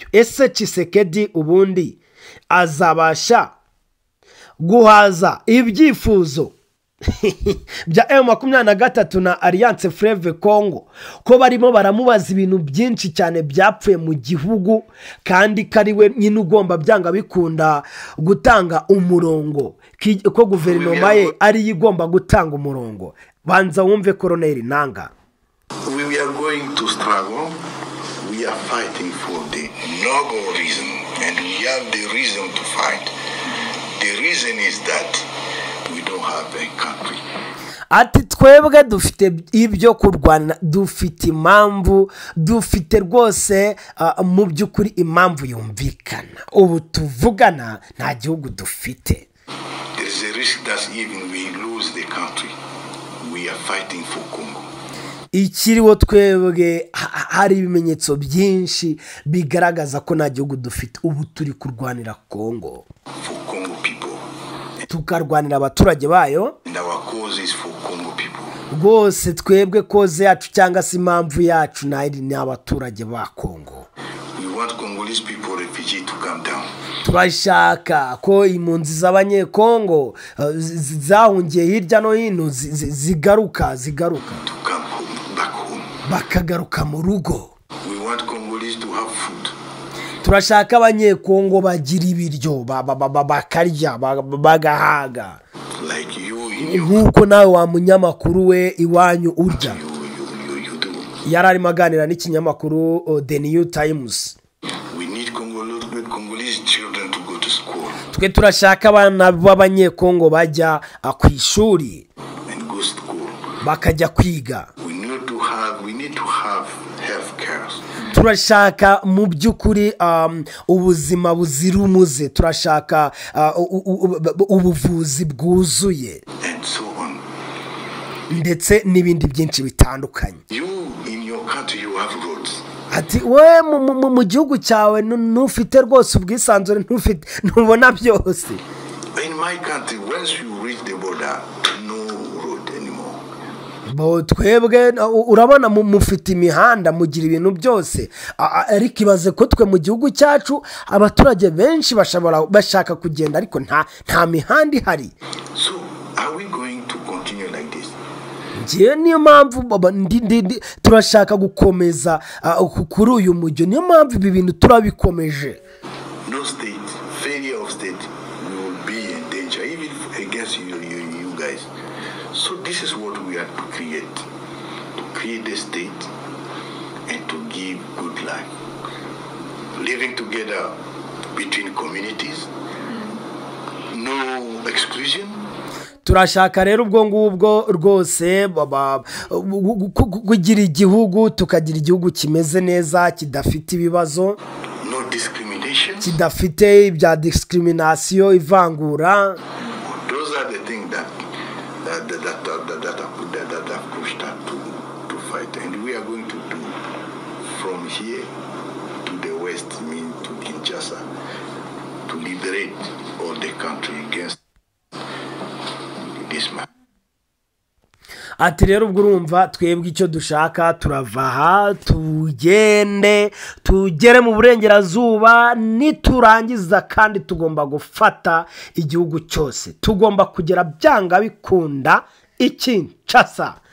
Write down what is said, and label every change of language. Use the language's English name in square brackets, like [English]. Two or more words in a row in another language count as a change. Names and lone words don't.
[Kinyarwanda] Ese Tshisekedi ubundi azabasha guhaza ibyifuzo bya M23 na Alliance Fleuve Congo ko barimo baramubaza ibintu byinshi cyane byapfuye mu gihugu, kandi kariwe nyine ugomba byanga bikunda gutanga umurongo ko guverinoma ye ari igomba gutanga umurongo? Banza wumve Koloneli Nanga. [English] We are going to struggle. We are fighting for the noble reason, and we have the reason to fight. The reason is that we don't have a country. [Kinyarwanda] Ati twebwe dufite ibyo kurwana, dufite impamvu, dufite rwose mu by'ukuri impamvu yumvikana. Ubu tuvugana nta gihugu dufite. [English] There is a risk that even we lose the country. We are fighting for Congo. [Kinyarwanda] Ikiriho twebwe hari ibimenyetso byinshi bigaragaza ko nta gihugu dufite. Ubu turi kurwanira Congo. [English] For Congo people. [Kinyarwanda] Tukarwanira abaturage bayo. [English] And our cause is for Congo people. [Kinyarwanda] Rwose twebwe koze yacu cyangwa se impamvu yacu ni abaturage ba Congo. [English] We want Congolese people, refugees, to come down. [Kinyarwanda] Turashaka ko impunzi z'abanyekongo zahungiye hirya no hino zigaruka [English] To come home, back home. [Kinyarwanda] bakagaruka mu rugo. [English] We want Congolese to have food. [Kinyarwanda] Turashaka abanyekongo bagira ibiryo bakarya bagahaga, [English] Like you in your [Kinyarwanda] nk'uko nawe wa munyamakuru we iwanyu urya. [English] you do. [Kinyarwanda] Yari arimo aganira n'ikinyamakuru The New Times. [English] We need Congolese children to go to school [Kinyarwanda] Twe turashaka abana b'abanyekongo bajya ku ishuri [English] and go to school. [Kinyarwanda] bakajya kwiga. [English] We need to have health care. [Kinyarwanda] Turashaka mu by'ukuri ubuzima buzira umuze. Turashaka ubuvuzi bwuzuye [English] And so on. [Kinyarwanda] ndetse n'ibindi byinshi bitandukanye. [English] You in your country, you have roads. [Kinyarwanda] Ati we mu gihugu cyawe ntufite rwose ubwisanzure, ntubona byose. [English] In my country, once you reach the border, no road anymore. [Kinyarwanda] Bo twebwe urabona mufite imihanda, mugira ibintu byose, ariko ibaze ko twe mu gihugu cyacu abaturage benshi bashaka kugenda ariko nta mihanda ihari. [English] So are we going to continue like this? [Kinyarwanda] Ngiye niyo mpamvu turashaka gukomeza kuri uyu mujyo. Niyo mpamvu ibi bintu turabikomeje. [English] No state, failure of state, we will be in danger, even against you guys. So this is what we are to create the state and to give good life. Living together between communities, no exclusion. [Kinyarwanda] Turashaka rero ubwo ngubwo rwose kugira igihugu, tukagira igihugu kimeze neza, kidafite ibibazo, [English] No discrimination. [Kinyarwanda] kidafite ibya discrimination, ivangura. [English] Those are the things that have pushed us to fight, and we are going to do from here to the west, mean to Kinshasa, to liberate all the country against this man. [Kinyarwanda] Ati rero ubwo urumva twebwe icyo dushaka turava aha tugere mu burengerazuba, niturangiza kandi tugomba gufata igihugu cyose, tugomba kugera byanga bikunda Kinshasa.